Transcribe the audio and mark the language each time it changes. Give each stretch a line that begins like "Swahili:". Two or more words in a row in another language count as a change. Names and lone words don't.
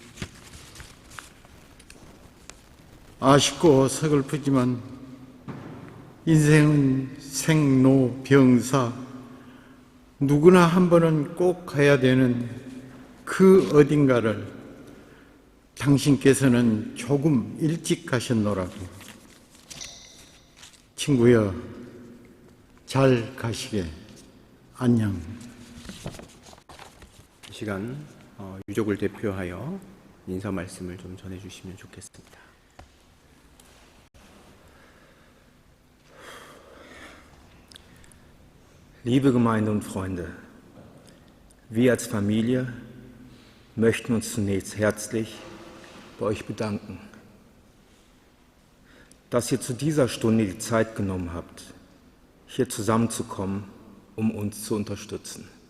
Korean: 아쉽고 서글프지만 인생은 생로병사, 누구나 한 번은 꼭 가야 되는 그 어딘가를 당신께서는 조금 일찍 가셨노라고. 친구여, 잘 가시게. 안녕. 이 시간 유족을 대표하여 인사 말씀을 좀 전해주시면 좋겠습니다.
German: Liebe Gemeinde und Freunde, wir als Familie möchten uns zunächst herzlich bei euch bedanken, dass ihr zu dieser Stunde die Zeit genommen habt, hier zusammenzukommen, um uns zu unterstützen.